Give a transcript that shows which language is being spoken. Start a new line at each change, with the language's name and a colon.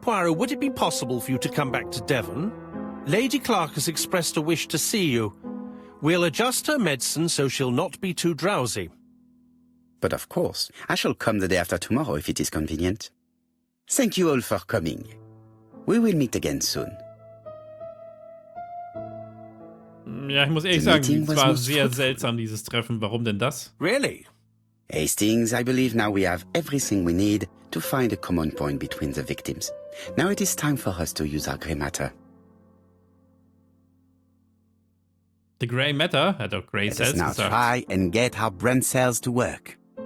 English: Poirot, would it be possible for you to come back to Devon? Lady Clarke has expressed a wish to see you. We'll adjust her medicine so she'll not be too drowsy. But of course, I shall come the day after tomorrow if it is convenient. Thank you all for coming. We will meet again soon.
German: Ja, ich muss ehrlich sagen, es war sehr seltsam, dieses Treffen. Warum denn das?
English: Really? Hastings, I believe now we have everything we need to find a common point between the victims. Now it is time for us to use our grey matter. The grey matter?
German: Hat auch grey
English: Let cells us now
German: gesagt.
English: try and get our brain cells to work.